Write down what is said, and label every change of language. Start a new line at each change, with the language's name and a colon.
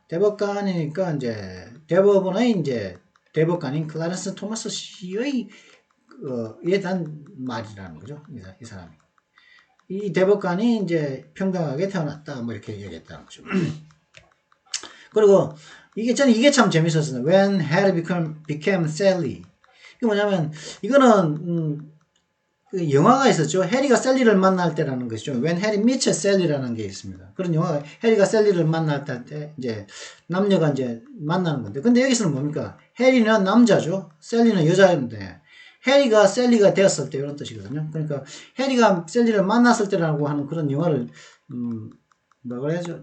Korean: 대법관이니까 대법원의 대법관인 클라렌스 토마스 씨의 에 대한 말이라는 거죠. 이 사람이. 이 대법관이 평등하게 태어났다. 이렇게 얘기했다는 거죠. 그리고 저는 이게 참 재밌었어요.
English: When Harry became Sally.
Korean: 이게 뭐냐면, 이거는, 영화가 있었죠. 해리가 셀리를 만날 때라는 것이죠. When Harry meets Sally라는 게 있습니다. 그런 영화가, 해리가 셀리를 만날 때, 남녀가 만나는 건데. 근데 여기서는 뭡니까? 해리는 남자죠. 셀리는 여자인데, 해리가 셀리가 되었을 때 이런 뜻이거든요. 그러니까 해리가 셀리를 만났을 때라고 하는 그런 영화를 뭐라 그래야죠?